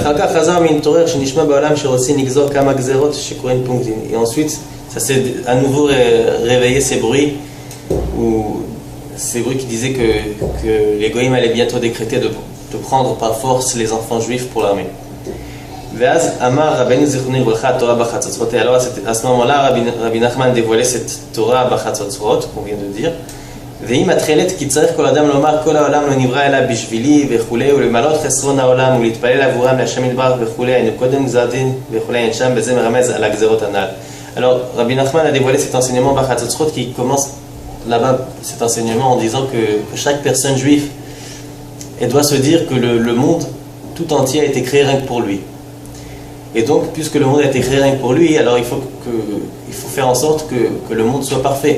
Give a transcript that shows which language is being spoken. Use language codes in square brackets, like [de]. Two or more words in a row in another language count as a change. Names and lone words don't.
[fr] Et ensuite, ça s'est à nouveau réveillé ces bruits qui disaient que les goïms allaient bientôt décréter de prendre par force les enfants juifs pour l'armée. Alors à ce moment-là, Rabbi Nachman dévoilait cette Torah Bachatzotzot qu'on vient de dire. [he] והיא מתחילת כי צריך כל אדם לומר כל העולם לא נברא אלא בשבילי וכולי ולמלות חסרון העולם ולהתפלל עבורם להשם יתברך וכולי היינו קודם גזר דין וכולי אין שם וזה מרמז על הגזרות הנ"ל. [fr] Alors Rabbi Nachman a dévoilé cet enseignement Bachatzotzot qui commence là-bas cet enseignement en disant que chaque personne juive doit se dire que le monde tout entier a été créé rien que pour lui. Et donc puisque le monde a été créé rien que pour lui, alors il faut faire en sorte que le monde soit parfait.